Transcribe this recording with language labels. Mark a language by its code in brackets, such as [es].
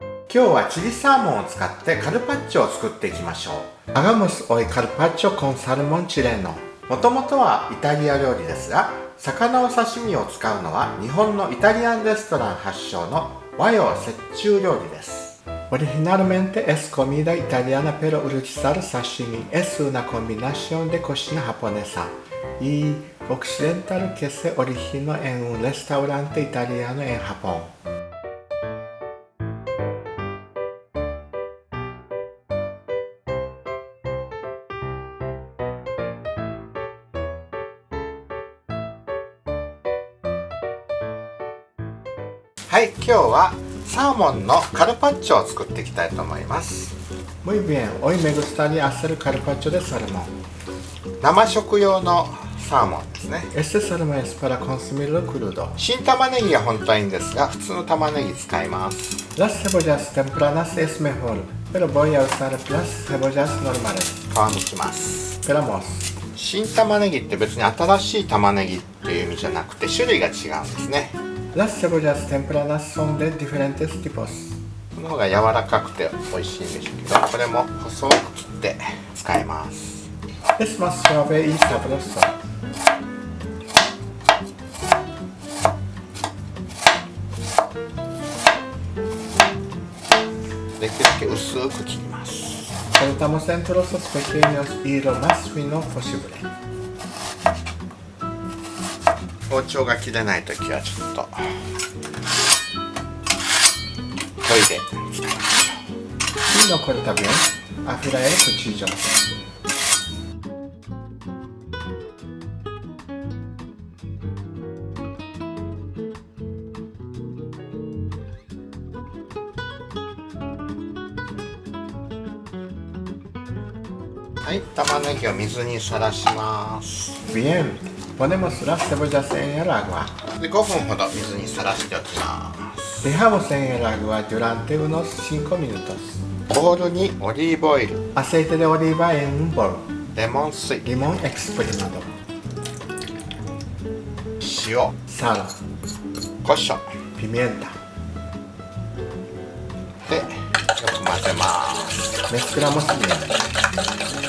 [ja] 今日はチリサーモンを使ってカルパッチョを作っていきましょう。 [es] Hagamos hoy carpaccio con salmón chileno。 [ja] もともとはイタリア料理ですが、魚を刺身を使うのは日本のイタリアンレストラン発祥の和洋折衷料理です。 [es] Originalmente es comida italiana pero utilizar sashimi es una combinación de cocina japonesa y occidental que se originó en un restaurante italiano en Japón。 [ja] はい、今日はサーモンのカルパッチョを作っていきたいと思います。 [es] Muy bien, hoy me gustaría hacer carpaccio de salmón。 [ja] 生食用のサーモンですね。 [es] Este salmón es para consumirlo crudo。 [ja] 新玉ねぎが本当はいいんですが、普通の玉ねぎ使います。 [es] Las cebollas tempranas es mejor, pero voy a usar las cebollas normales。 [ja] 皮むきます。 [es] Pelamos。 [ja] 新玉ねぎって別に新しい玉ねぎっていう意味じゃなくて種類が違うんですね。 [es] Las cebollas tempranas son de diferentes tipos。 [ja] この方が柔らかくて美味しいんでしょうけど、これも細く切って使います。 [es] Es más suave y sabroso。 [ja] できるだけ薄く切ります。 [es] Cortamos en trozos pequeños y lo más fino posible。 [ja] 包丁が切れないときはちょっと研いで使いましょう。 [es] Si no corta bien, afila el cuchillo。 [ja] はい、玉ねぎを水にさらします。 [es] Bien。Ponemos las cebollas en el agua。 [ja] で、5分ほど水にさらしておきます。 [es] Dejamos en el agua durante unos 5 minutos。 [ja] ボウルにオリーブオイル。 [es] Aceite de oliva en un bol。 [ja] レモン水。 [es] Limón exprimado。 [ja] 塩。 [es] Sal。 [ja] 胡椒。 [es] Pimienta。 [ja] で、よく混ぜます。 [es] Mezclamos bien。